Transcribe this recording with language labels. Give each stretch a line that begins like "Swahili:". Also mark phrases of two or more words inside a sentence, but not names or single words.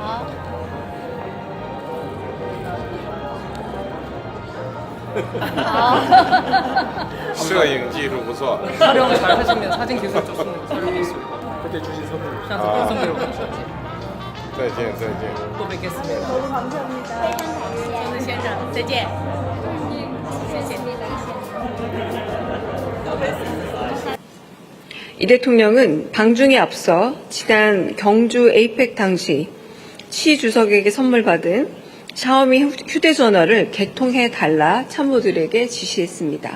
Chinese: 摄影技术不错。
Korean: 촬영 잘 하시면 사진 기술 좋습니다. 촬영 기술. 그때 주신 선물. 항상 선배로 보셨지.
Chinese: 再见，再见。
Korean: 또 뵙겠습니다. 너무 감사합니다.
Chinese: 先生，再见。谢谢。
Korean: 이 대통령은 방중에 앞서 지난 경주 에이펙 당시 시 주석에게 선물 받은 샤오미 휴대전화를 개통해달라 참모들에게 지시했습니다.